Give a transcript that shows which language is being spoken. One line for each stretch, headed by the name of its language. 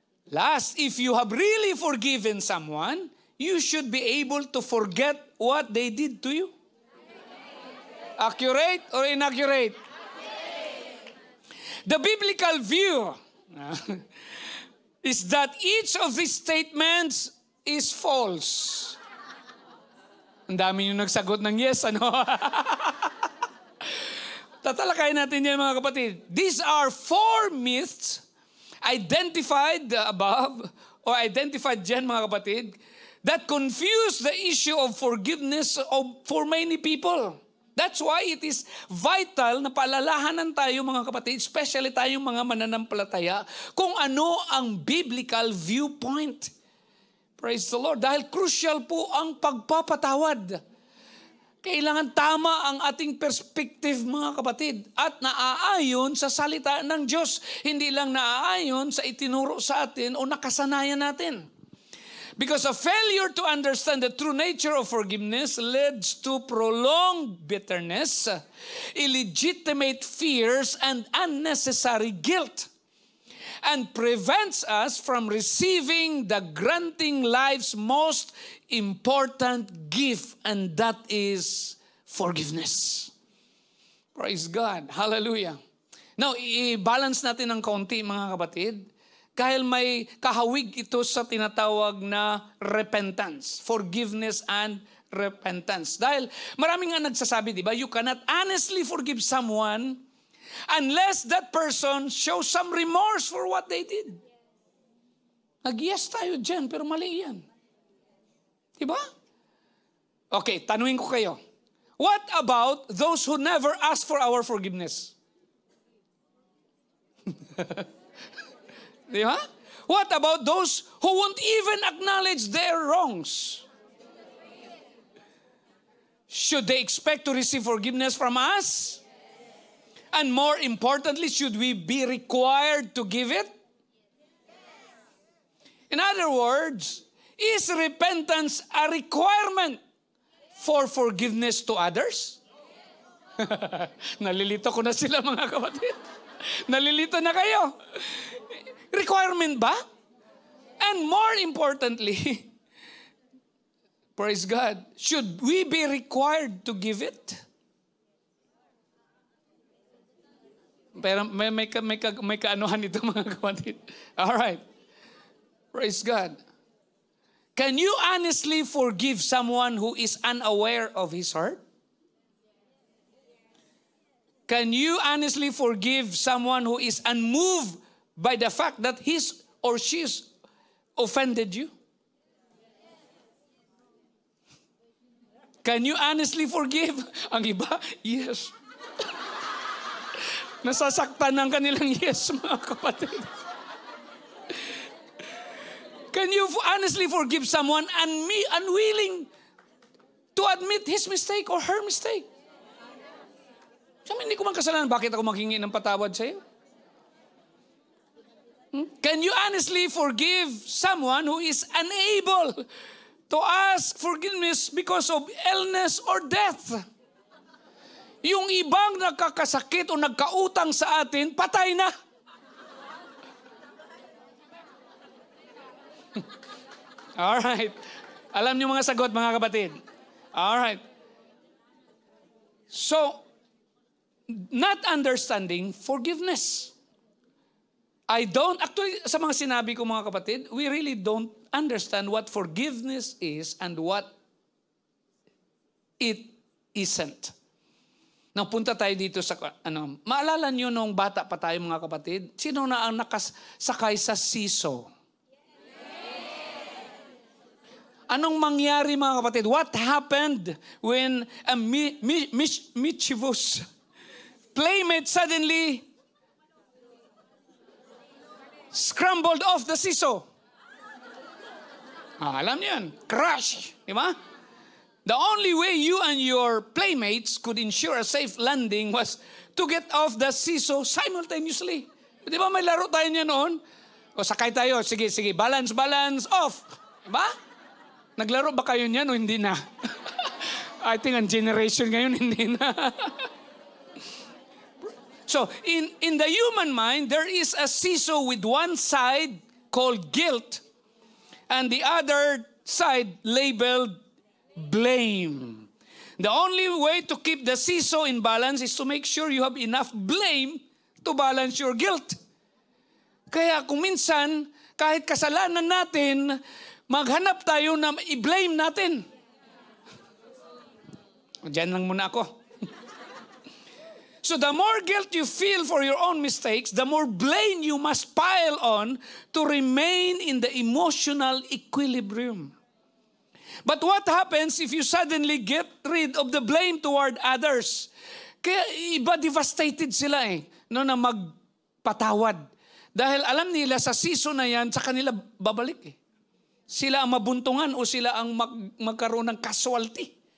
English: Last, if you have really forgiven someone, you should be able to forget what they did to you. Accurate or inaccurate? The biblical view is that each of these statements is false.
Filipino: Ang dami yung nagsagot ng yes, ano? Tatalakayin natin yan, mga kapatid.
English: These are 4 myths identified above, or identified
Filipino: dyan, mga kapatid,
English: that confuse the issue of forgiveness for many people. That's why it is vital
Filipino: na paalalahanan tayo, mga kapatid,
English: especially
Filipino: tayong mga mananampalataya, kung ano ang biblical viewpoint.
English: Praise the Lord.
Filipino: Dahil crucial po ang pagpapatawad. Kailangan tama ang ating perspective, mga kapatid, at naaayon sa salita ng Diyos. Hindi lang naaayon sa itinuro sa atin o nakasanayan natin.
English: Because a failure to understand the true nature of forgiveness leads to prolonged bitterness, illegitimate fears, and unnecessary guilt, and prevents us from receiving the granting life's most important gift, and that is forgiveness. Praise God. Hallelujah.
Filipino: Now, i-balance natin ng konti, mga kapatid. Dahil may kahawig ito sa tinatawag na repentance,
English: forgiveness and repentance.
Filipino: Dahil maraming nga nagsasabi, di ba,
English: you cannot honestly forgive someone unless that person shows some remorse for what they did.
Filipino: Nag-yes tayo dyan, pero mali yan. Di ba? Okay, tanungin ko kayo.
English: What about those who never ask for our forgiveness?
Filipino: Di ba?
English: What about those who won't even acknowledge their wrongs? Should they expect to receive forgiveness from us? And more importantly, should we be required to give it? In other words, is repentance a requirement for forgiveness to others?
Filipino: Nalilito ko na sila, mga kapatid. Nalilito na kayo. Requirement ba?
English: And more importantly, praise God, should we be required to give it?
Filipino: Pero may kaanuhan ito, mga kapatid.
English: All right. Praise God. Can you honestly forgive someone who is unaware of his heart? Can you honestly forgive someone who is unmoved by the fact that his or she's offended you? Can you honestly forgive?
Filipino: Ang iba, yes. Nasasaktan ng kanilang yes, mga kapatid.
English: Can you honestly forgive someone unwilling to admit his mistake or her mistake?
Filipino: Sabi, hindi ko man kasalanan, bakit ako maghingi ng patawad sa iyo?
English: Can you honestly forgive someone who is unable to ask forgiveness because of illness or death?
Filipino: Yung ibang nagkakasakit o nagkautang sa atin, patay na. Alright. Alam niyo mga sagot, mga kapatid.
English: Alright. So, not understanding forgiveness. Actually,
Filipino: sa mga sinabi ko, mga kapatid,
English: we really don't understand what forgiveness is and what it isn't.
Filipino: Nang punta tayo dito sa, maalala nyo nung bata pa tayo, mga kapatid, sino na ang nakasakay sa siso? Anong mangyari, mga kapatid?
English: What happened when a mischievous playmate suddenly scrambled off the seesaw.
Filipino: Alam niyo yan.
English: Crash.
Filipino: Di ba?
English: The only way you and your playmates could ensure a safe landing was to get off the seesaw simultaneously.
Filipino: Di ba may laro tayo niya noon? O sakay tayo, sige, balance, off. Di ba? Naglaro ba kayo niyan o hindi na?
English: I think
Filipino: ang generation ngayon hindi na.
English: So, in the human mind, there is a seesaw with one side called guilt and the other side labeled blame. The only way to keep the seesaw in balance is to make sure you have enough blame to balance your guilt.
Filipino: Kaya kung minsan, kahit kasalanan natin, maghanap tayo na i-blame natin. Diyan lang muna ako.
English: So the more guilt you feel for your own mistakes, the more blame you must pile on to remain in the emotional equilibrium. But what happens if you suddenly get rid of the blame toward others?
Filipino: Kaya iba devastated sila no, na magpatawad. Dahil alam nila sa season na yan, sa kanila babalik Sila ang mabuntungan o sila ang magkaroon ng casualty.